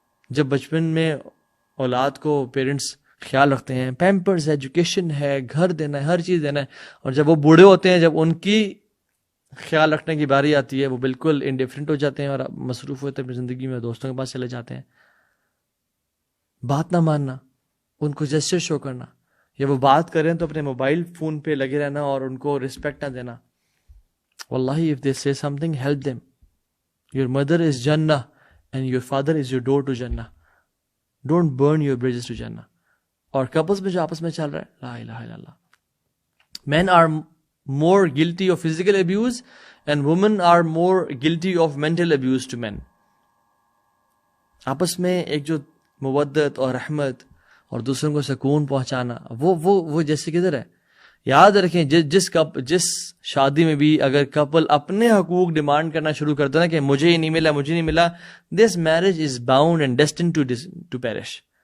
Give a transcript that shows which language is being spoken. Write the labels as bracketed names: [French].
[Urdu] جب بچپن میں اولاد کو پیرنٹس خیال رکھتے ہیں، پیمپرز ہے، ایجوکیشن ہے، گھر دینا ہے، ہر چیز دینا ہے، اور جب وہ بوڑھے ہوتے ہیں، جب ان کی خیال رکھنے کی باری آتی ہے، وہ بالکل انڈیفرنٹ ہو جاتے ہیں اور مصروف ہوتے ہیں اپنی زندگی میں، دوستوں کے پاس چلے جاتے ہیں. بات نہ ماننا، ان کو جسچر شو کرنا، یا وہ بات کریں تو اپنے موبائل فون پہ لگے رہنا اور ان کو رسپیکٹ نہ دینا. [English] Wallahi, if they say something, help them. Your mother is Jannah and your father is your door to Jannah. Don't burn your bridges to Jannah. [Urdu] اور کپلز میں جو آپس میں چل رہا ہے، لا الہ الا اللہ. [English] Men are more guilty of physical abuse and women are more guilty of mental abuse to men. [Urdu] آپس میں ایک جو مودت اور رحمت اور دوسروں کو سکون پہنچانا وہ جیسے کدھر ہے. یاد رکھیں جس شادی میں بھی اگر کپل اپنے حقوق ڈیمانڈ کرنا شروع کرتا ہے نا کہ مجھے ہی نہیں ملا, [English] This marriage is bound and destined to perish.